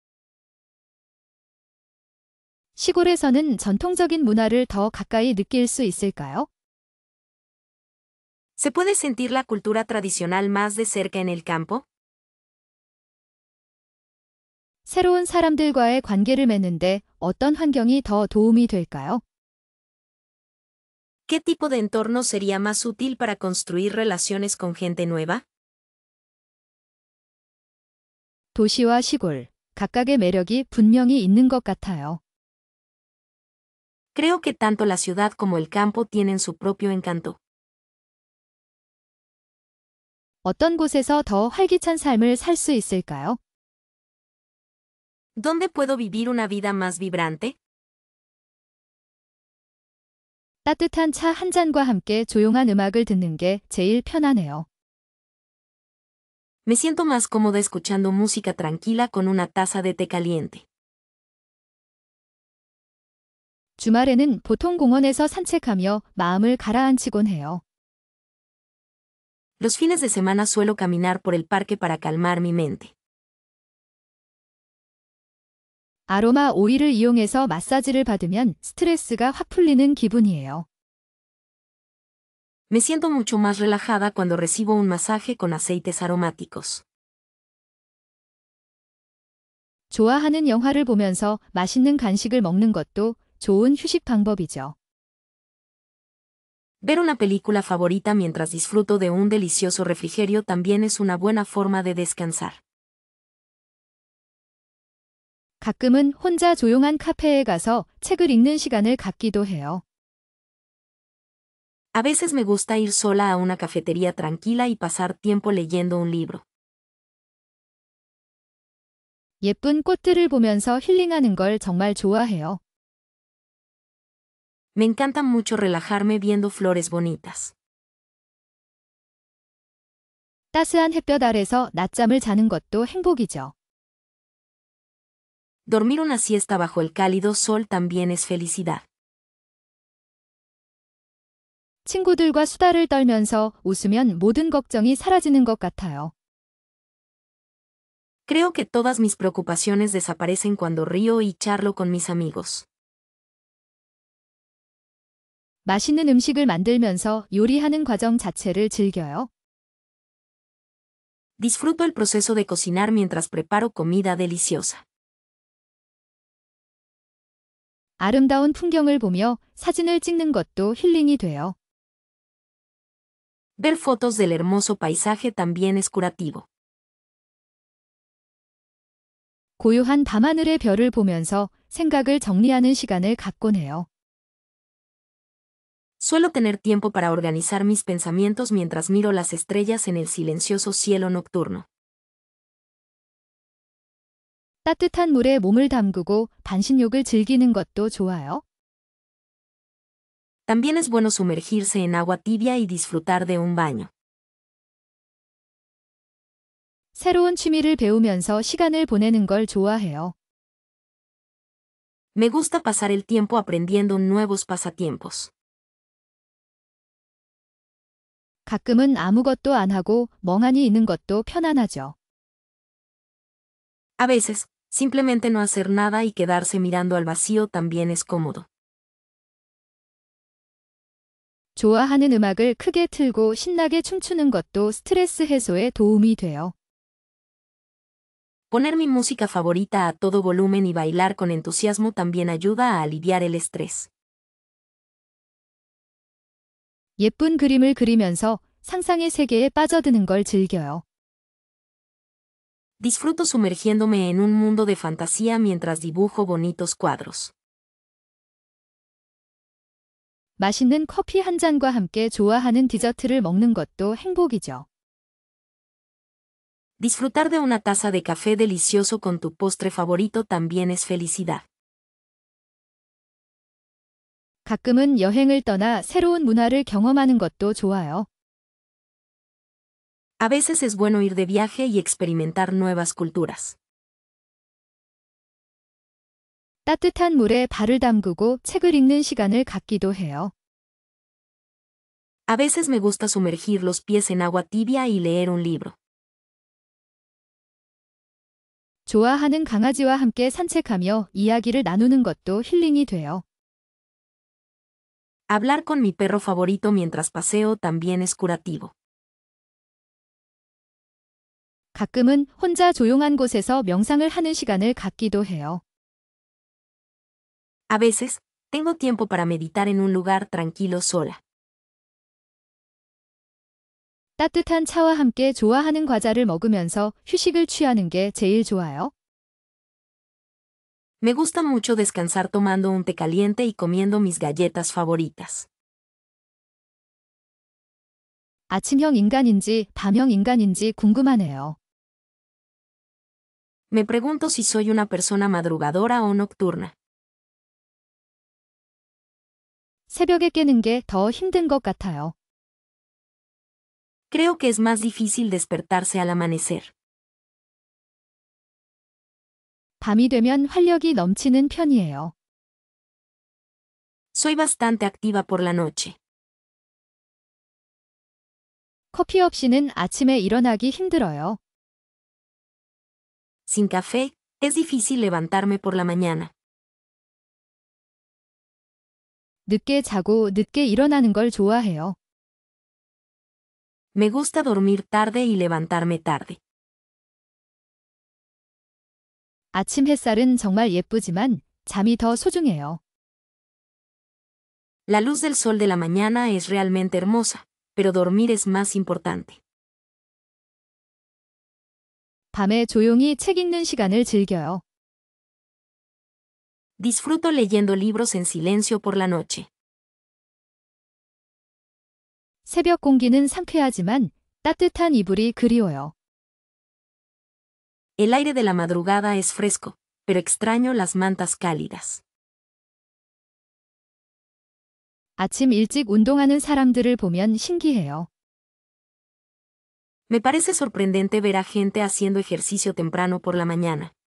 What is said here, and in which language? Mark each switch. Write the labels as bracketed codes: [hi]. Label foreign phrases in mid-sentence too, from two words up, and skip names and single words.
[ko] 시골에서는 전통적인 문화를 더 가까이 느낄 수 있을까요? [es] ¿Se puede sentir la cultura tradicional más de cerca en el campo? [ko] 새로운 사람들과의 관계를 맺는데 어떤 환경이 더 도움이 될까요? [es] ¿Qué tipo de entorno sería más útil para construir relaciones con gente nueva? [ko] 도시와 시골, 각각의 매력이 분명히 있는 것 같아요. [es] Creo que tanto la ciudad como el campo tienen su propio encanto. [ko] 어떤 곳에서 더 활기찬 삶을 살 수 있을까요? [es] ¿Dónde puedo vivir una vida más vibrante? [ko] 따뜻한 차 한 잔과 함께 조용한 음악을 듣는 게 제일 편하네요. [es] Me siento más cómoda escuchando música tranquila con una taza de té caliente. [ko] 주말에는 보통 공원에서 산책하며 마음을 가라앉히곤 해요. [es] Los fines de semana suelo caminar por el parque para calmar mi mente. [ko] 아로마 오일을 이용해서 마사지를 받으면 스트레스가 확 풀리는 기분이에요. [es] Me siento mucho más relajada cuando recibo un masaje con aceites aromáticos. [ko] 좋아하는 영화를 보면서 맛있는 간식을 먹는 것도 좋은 휴식 방법이죠. [es] Ver una película favorita mientras disfruto de un delicioso refrigerio también es una buena forma de descansar. [ko] 가끔은 혼자 조용한 카페에 가서 책을 읽는 시간을 갖기도 해요. [es] A veces me gusta ir sola a una cafetería tranquila y pasar tiempo leyendo un libro. [ko] 예쁜 꽃들을 보면서 힐링하는 걸 정말 좋아해요. [es] Me encanta mucho relajarme viendo flores bonitas. [ko] 따스한 햇볕 아래서 낮잠을 자는 것도 행복이죠. [es] Dormir una siesta bajo el cálido sol también es felicidad. [ko] 친구들과 수다를 떨면서 웃으면 모든 걱정이 사라지는 것 같아요. [es] Creo que todas mis preocupaciones desaparecen cuando río y charlo con mis amigos. [ko] 맛있는 음식을 만들면서 요리하는 과정 자체를 즐겨요. [es] Disfruto el proceso de cocinar mientras preparo comida deliciosa. [ko] 아름다운 풍경을 보며 사진을 찍는 것도 힐링이 돼요. [es] Ver fotos del hermoso paisaje también es curativo. [ko] 고요한 밤하늘의 별을 보면서 생각을 정리하는 시간을 갖곤 해요. [es] Suelo tener tiempo para organizar mis pensamientos mientras miro las estrellas en el silencioso cielo nocturno. [ko] 따뜻한 물에 몸을 담그고 반신욕을 즐기는 것도 좋아요. [es] También es bueno sumergirse en agua tibia y disfrutar de un baño. [ko] 새로운 취미를 배우면서 시간을 보내는 걸 좋아해요. [es] Me gusta pasar el tiempo aprendiendo nuevos pasatiempos. [ko] 가끔은 아무것도 안 하고 멍하니 있는 것도 편안하죠. [es] A veces, simplemente no hacer nada y quedarse mirando al vacío también es cómodo. [ko] 좋아하는 음악을 크게 틀고 신나게 춤추는 것도 스트레스 해소에 도움이 돼요. [es] Poner mi música favorita a todo volumen y bailar con entusiasmo también ayuda a aliviar el estrés. [ko] 예쁜 그림을 그리면서 상상의 세계에 빠져드는 걸 즐겨요. [es] Disfruto sumergiéndome en un mundo de fantasía mientras dibujo bonitos cuadros. [ko] 맛있는 커피 한 잔과 함께 좋아하는 디저트를 먹는 것도 행복이죠. [es] Disfrutar de una taza de café delicioso con tu postre favorito también es felicidad. [ko] 가끔은 여행을 떠나 새로운 문화를 경험하는 것도 좋아요. [es] A veces es bueno ir de viaje y experimentar nuevas culturas. [ko] 따뜻한 물에 발을 담그고 책을 읽는 시간을 갖기도 해요. [es] A veces me gusta sumergir los pies en agua tibia y leer un libro. [ko] 좋아하는 강아지와 함께 산책하며 이야기를 나누는 것도 힐링이 돼요. [es] Hablar con mi perro favorito mientras paseo también es curativo. [ko] 가끔은 혼자 조용한 곳에서 명상을 하는 시간을 갖기도 해요. [es] A veces, tengo tiempo para meditar en un lugar tranquilo sola. [ko] 따뜻한 차와 함께 좋아하는 과자를 먹으면서 휴식을 취하는 게 제일 좋아요. [es] Me gusta mucho descansar tomando un té caliente y comiendo mis galletas favoritas. [ko] 아침형 인간인지 밤형 인간인지 궁금하네요. [es] Me pregunto si soy una persona madrugadora o nocturna. [ko] 새벽에 깨는 게 더 힘든 것 같아요. [es] Creo que es más difícil despertarse al amanecer. [ko] 밤이 되면 활력이 넘치는 편이에요. [es] Soy bastante activa por la noche. [ko] 커피 없이는 아침에 일어나기 힘들어요. [es] Sin café, es difícil levantarme por la mañana. [ko] 늦게 자고 늦게 일어나는 걸 좋아해요. [es] Me gusta dormir tarde y levantarme tarde. [ko] 아침 햇살은 정말 예쁘지만 잠이 더 소중해요. [es] La luz del sol de la mañana es realmente hermosa, pero dormir es más importante. [ko] 밤에 조용히 책 읽는 시간을 즐겨요. [es] Disfruto leyendo libros en silencio por la noche. [ko] 새벽 공기는 상쾌하지만 따뜻한 이불이 그리워요. [es] El aire de la madrugada es fresco, pero extraño las mantas cálidas. [ko] 아침 일찍 운동하는 사람들을 보면 신기해요. [es] Me parece sorprendente ver a gente haciendo ejercicio temprano por la mañana.